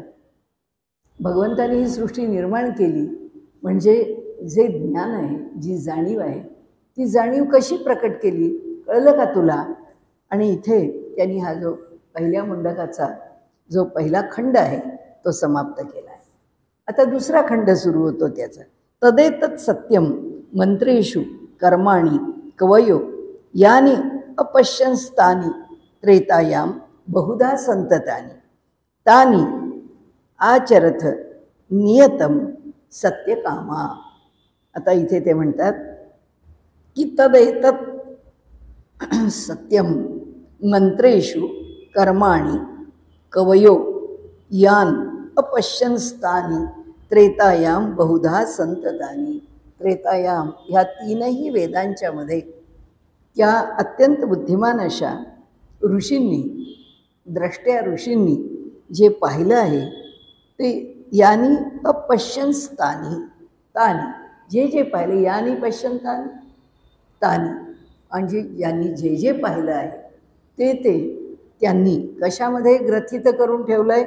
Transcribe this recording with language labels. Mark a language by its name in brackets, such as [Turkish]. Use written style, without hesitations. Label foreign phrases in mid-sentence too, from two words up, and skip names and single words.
[Marathi] भगवंतानी ही सृष्टी निर्माण केली म्हणजे जे ज्ञान आहे, जी जाणीव आहे, ती जाणीव कशी प्रकट केली कळलं का तुला. आणि इथे त्यांनी हा जो पहिल्या मुंडकाचा जो पहिला खंड आहे तो समाप्त केला आहे. आता दुसरा खंड सुरू होतो त्याचा. [Sanskrit] तदेतत् सत्यम मंत्रेषु कर्माणि कवयो यानि अपश्यंस्तानि त्रेतायाम बहुधा संततानि तानि आचरथ नियतम सत्यकामा. [Marathi] आता इथे ते म्हणतात की [Sanskrit] तदेतत् सत्यम मंत्रेषु कर्माणि कवयो यान अपश्यंस्तानि त्रेतायाम बहुधा संततानि. [Marathi] त्रेतायाम ह्या तीनही वेदांच्या मध्ये त्या अत्यंत बुद्धिमान अशा ऋषींनी, द्रष्ट्या ऋषींनी जे पाहिलं आहे ते [Sanskrit] यानी अपश्यंस्तानि तानि, [Marathi] जे जे पाहिले, [Sanskrit] यानी पश्यंतानि तानि, [Marathi] म्हणजे यांनी जे जे पाहिलं आहे ते त्यांनी कशामध्ये ग्रथित करून ठेवलं आहे.